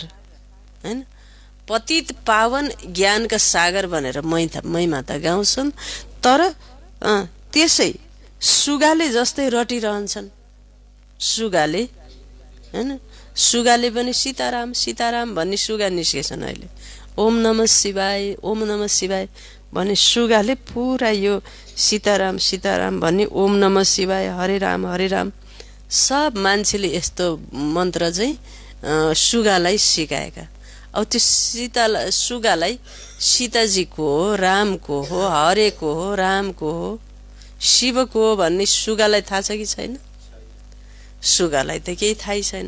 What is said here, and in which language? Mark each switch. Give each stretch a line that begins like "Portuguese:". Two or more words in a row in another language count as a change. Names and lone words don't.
Nepali: हैन, पतित पावन ज्ञानका सागर भनेर महिमा त गाउँछन्, तर त्यसै सुगाले जस्तै रटिरहन्छन्। सुगाले, हैन, सुगाले पनि सीताराम सीताराम भन्ने सुगा निस्केछन् अहिले।
Sanskrit: ओम नमः शिवाय, ओम नमः शिवाय
Nepali: भन्ने सुगाले पुरा यो सीताराम सीताराम भन्ने
Sanskrit: ओम नमः शिवाय,
Nepali: हरे राम सब मान्छेले यस्तो मन्त्र चाहिँ सुगालाई सिकाएका। अब त्यो सुगालाई सीताजीको हो, रामको हो, हरेको हो, रामको हो, शिवको हो भन्ने सुगालाई थाहा छ कि छैन? सुगालाई त केही थाहै छैन।